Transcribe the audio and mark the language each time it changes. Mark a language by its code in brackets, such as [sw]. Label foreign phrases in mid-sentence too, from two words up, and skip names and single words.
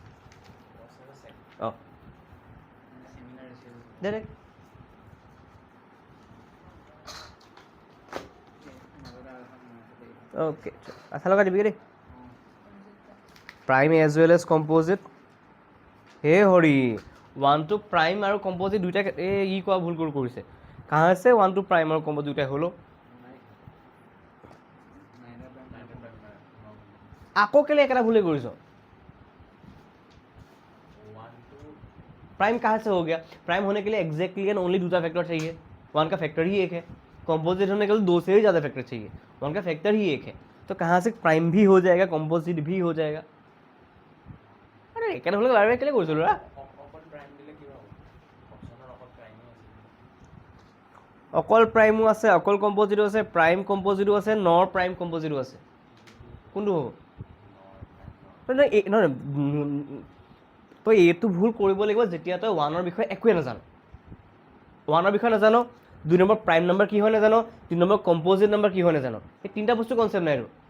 [as] অঁ দে অ'কে আচ্ছা লগাই দিবি দেই [en] prime as well as composite [as] হে হৰি 1 to প্ৰাইম আৰু কম্প'জিট দুইটা ই কোৱা ভুল কৰিছে কাহ আছে 1 to প্ৰাইম আৰু কম্প'জিট দুইটা হ'লো আকৌ কেলে একেটা ভুলে কৰিছ [hi] प्राइम कहाँ से हो गया प्राइम होने के लिए [en] exactly and only [hi] दूसरा फैक्टर चाहिए 1 का फैक्टर ही एक है कंपोजिट होने के लिए 2 से भी ज़्यादा फैक्टर चाहिए 1 का फैक्टर ही एक है तो कहाँ से प्राइम भी हो जाएगा कंपोजिट भी हो जाएगा अरे क्या बोले बार बार के लिए कोई रहा [as] অকল প্ৰাইমো আছে অকল কম্পজিটো আছে প্ৰাইম কম্পজিটো আছে নৰ প্ৰাইম কম্পজিটো আছে কোনটো হ'ব নহয় তই এইটো ভুল কৰিব লাগিব যেতিয়া তই 1ৰ বিষয়ে একোৱে নাজানো 1ৰ বিষয়ে নাজানো 2 নম্বৰ [en] prime number [as] কি হয় নাজানো 3 নম্বৰ [en] composite number [as] কি হয় নাজানো এই তিনিটা বস্তু কনচেপ্ট নাই আৰু